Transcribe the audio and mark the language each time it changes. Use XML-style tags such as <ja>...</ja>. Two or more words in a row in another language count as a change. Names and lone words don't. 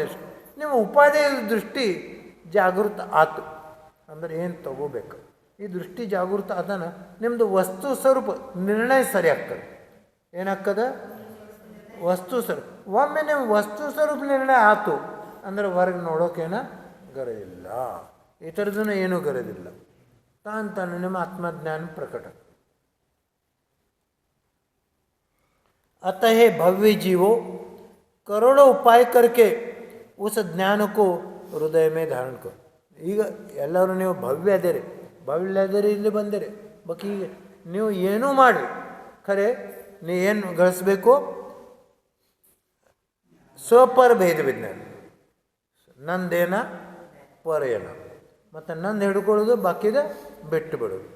<kn>ನಿಮ್ಮ ಉಪಾಧಿ ದೃಷ್ಟಿ ಜಾಗೃತ ಆತು ಅಂದ್ರೆ ಏನು ತಗೋಬೇಕು, ಈ ದೃಷ್ಟಿ ಜಾಗೃತ ಅದನ್ನ ನಿಮ್ಮದು ವಸ್ತು ಸ್ವರೂಪ ನಿರ್ಣಯ ಸರಿ ಆಗ್ತದೆ. ಏನಾಗ್ತದೆ? ವಸ್ತು ಸ್ವರೂಪ. ಒಮ್ಮೆ ನಿಮ್ಮ ವಸ್ತು ಸ್ವರೂಪ ನಿರ್ಣಯ ಆತು ಅಂದ್ರೆ ಹೊರಗೆ ನೋಡೋಕೇನ ಗರದಿಲ್ಲ, ಈ ಥರದೂ ಏನೂ ಗರದಿಲ್ಲ. ತಾನು ನಿಮ್ಮ ಆತ್ಮಜ್ಞಾನ ಪ್ರಕಟ.</kn> <hi>अतः भव्य जीवो करोड़ों उपाय करके उस ज्ञान को हृदय में धारण करो.</hi> <kn>ಈಗ ಎಲ್ಲರೂ ನೀವು ಭವ್ಯ ಅದೇರಿ, ಭವ್ಯ ಅದೇರಿ, ಇಲ್ಲಿ ಬಂದಿರಿ. ಬಟ್ ಈಗ ನೀವು ಏನೂ ಮಾಡಿ ಖರೆ ಏನು ಗಳಿಸ್ಬೇಕು? ಸ್ವಪರ ಭೇದ ವಿಜ್ಞಾನ. ನಂದೇನ ಪರ ಏನ, ಮತ್ತು ನಂದು ಹಿಡ್ಕೊಳ್ಳೋದು, ಬಾಕಿದ ಬಿಟ್ಟು ಬಿಡೋದು.</kn>